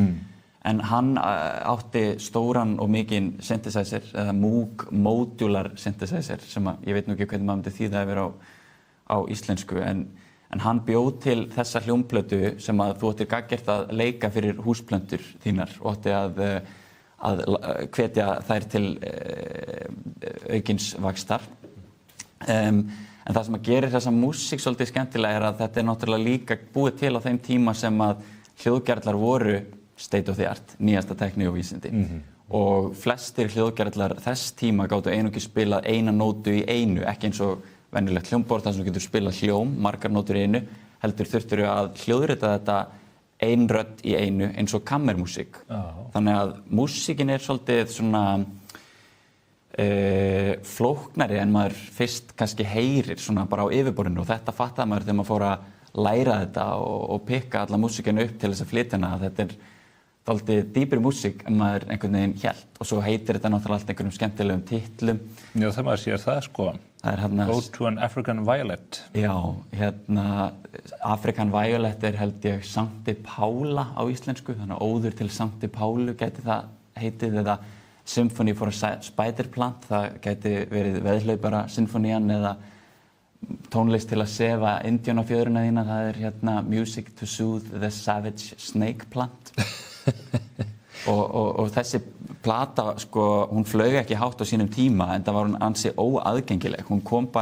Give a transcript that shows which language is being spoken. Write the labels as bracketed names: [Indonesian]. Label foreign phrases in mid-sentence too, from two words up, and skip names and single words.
[Icelandic] En hann átti stóran og mikinn synthesizer, eða Moog Modular Synthesizer, sem ég veit nú ekki hvernig maður myndi þýða yfir á íslensku, en hann bjóð til þessa hljómplötu sem að þú ættir gagngert að leika fyrir húsplöntur þínar og átti að hvetja þær til aukins vaxtar. En það sem að gerir þessa músík svolítið skemmtilega að þetta náttúrulega líka búið til á þeim tíma sem að hljóðgerðlar voru [English] state of the art, [Icelandic] nýjasta tækni og vísindi. Og flestir hljóðgerðlar þess tíma gátu einungis spilað eina nótu í einu, ekki eins og venjulegt hljómborð þar sem þú getur spilað hljóm, margar nótur í einu, heldur þurftur að hljóðrita þetta ein rödd í einu eins og kammermúsík. Þannig að músíkin svolítið svona flóknari en maður fyrst kannski heyrir svona bara á yfirborðinu og þetta fattaði maður þegar maður fór að læra þetta og pikka alla músíkina upp til þess að flytja hana. Þetta dálítið dýpri músík en maður einhvern veginn hélt og svo heitir þetta náttúrulega allt einhverjum skemmtilegum titlum. Já, það maður sér það, sko. Go to an African Violet. Já, [English] African Violet [Icelandic] held ég Sankti Pála á íslensku, þannig að óður til Sankti Pálu gæti það heitið eða Symphony for a Spiderplant, það gæti verið veðhlaupara sinfonían eða tónlist til að sefa indjónafjöðruna þína, það Music to Soothe the Savage Snake Plant. og þessi plata, sko, hún flaug ekki hátt á sínum tíma en það var hún ansi óaðgengileg.